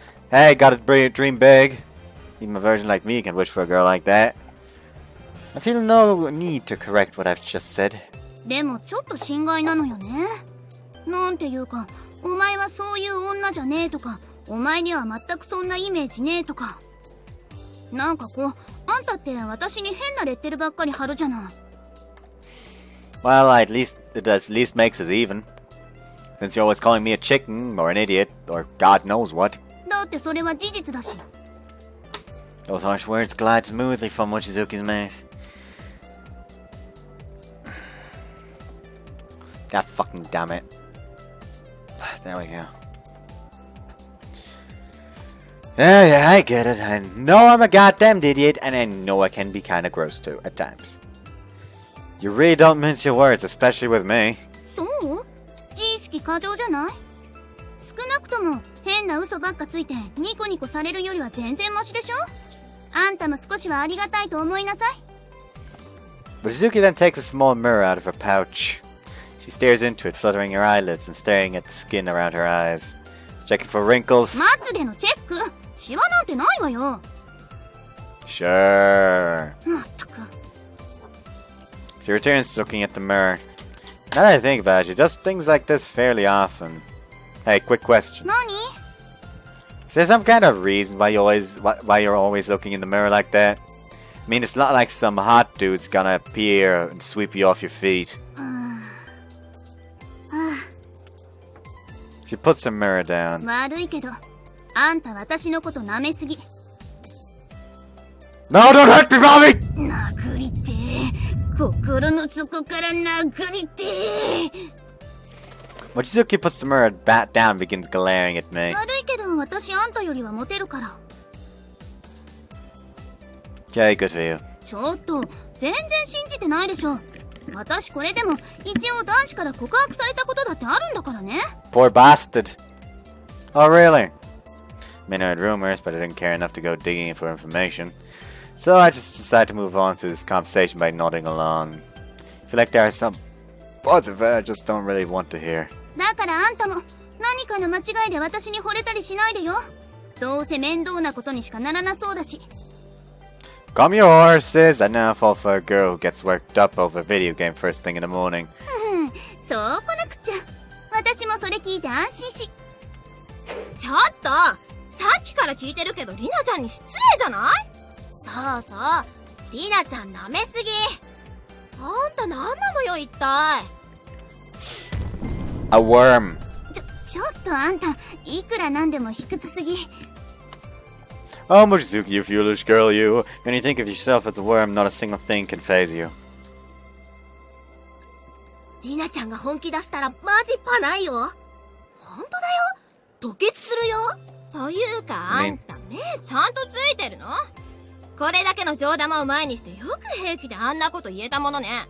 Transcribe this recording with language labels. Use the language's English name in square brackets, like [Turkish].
[English] Hey, gotta dream big. Even a virgin like me can wish for a girl like that. I feel no need to correct what I've just said. [Japanese] でもちょっと心外なのよね。なんていうか、お前はそういう女じゃねえとか、お前には全くそんなイメージねえとか。なんかこう、あんたって私に変なレッテルばっかり貼るじゃない。 [English] Well, it at least makes us even. Since you're always calling me a chicken, or an idiot, or God knows what. [Japanese] だってそれは事実だし。 [English] Those harsh words glide smoothly from Mochizuki's mouth. God fucking damn it. There we go. Yeah, I get it. I know I'm a goddamn idiot, and I know I can be kinda gross too, at times. You really don't mince your words, especially with me. [Japanese] そう？自意識過剰じゃない？少なくとも変な嘘ばっかついてニコニコされるよりは全然マシでしょ？あんたも少しはありがたいと思いなさい。 [English] Mochizuki then takes a small mirror out of her pouch. She stares into it, fluttering her eyelids and staring at the skin around her eyes. Checking for wrinkles. [Japanese] まつげのチェック？シワなんてないわよ。 [English] Sure. [Japanese] まったく。 [English] She returns to looking at the mirror. Now that I think about it, she does things like this fairly often. Hey, quick question. [Japanese] 何？ [English] Is there some kind of reason why you're always looking in the mirror like that? I mean, it's not like some hot dude's gonna appear and sweep you off your feet. She puts the mirror down. [Japanese] 悪いけど、あんた私のこと舐めすぎ。 [English] No, don't hurt me, Bobby! [Japanese] 殴りてー。心の底から殴りてー。 [English] Mochizuki puts the mirror back down and begins glaring at me. [Japanese] 悪いけど、私あんたよりはモテるから。 [English] Okay, good for you. [Japanese] ちょっと、全然信じてないでしょ。私これでも一応男子から告白されたことだってあるんだからね。 [English] Poor bastard. Oh, really? I mean, I heard rumors, but I didn't care enough to go digging for information. So I just decided to move on through this conversation by nodding along. I feel like there are some parts of it I just don't really want to hear. [Japanese] だからあんたも何かの間違いで私に惚れたりしないでよ。どうせ面倒なことにしかならなそうだし。 [English] Calm your horses. I now fall for a girl who gets worked up over a video game first thing in the morning. [Japanese] そう来なくちゃ。私もそれ聞いて安心し。ちょっと、さっきから聞いてるけどリナちゃんに失礼じゃない？そうそう、リナちゃん舐めすぎ。あんた何なのよ一体。 [English] A worm. [Japanese] ちょっとあんた、いくらなんでも卑屈すぎ。 [English] Oh, Mochizuki, you foolish girl, you. When you think of yourself as a worm, not a single thing can faze you. [Japanese] リナちゃんが本気出したらマジパないよ。ほんとだよ。吐血するよ。というかあんた目ちゃんとついてるの？これだけの冗談を前にしてよく平気であんなこと言えたものね。